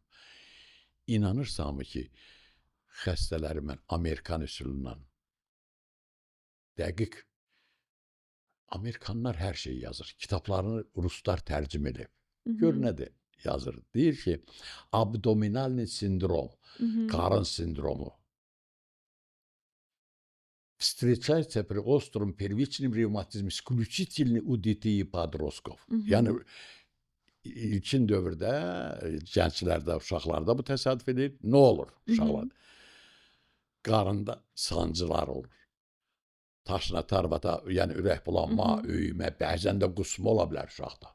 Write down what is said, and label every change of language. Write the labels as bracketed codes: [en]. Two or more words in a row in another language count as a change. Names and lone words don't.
[az] İnanırsanmı ki, xəstələri mən Amerikan üsulundan dəqiq, Amerikanlar hər şeyi yazır. Kitablarını ruslar tərcüm edib. Gör nədir yazır. Deyir ki, [ru] абдоминальный синдром, [az] qarın sindromu. [ru] Встречается при остром первичном ревматизме исключительно у детей и подростков. [az] Yəni ilkin dövrdə gənclərdə, uşaqlarda bu təsadüf edir. Nə olur uşaqlar? Qarında sancılar olur. Taşına, tarvata, yəni ürək bulanma, öyümə, bəzən də qusma ola bilər uşaqda.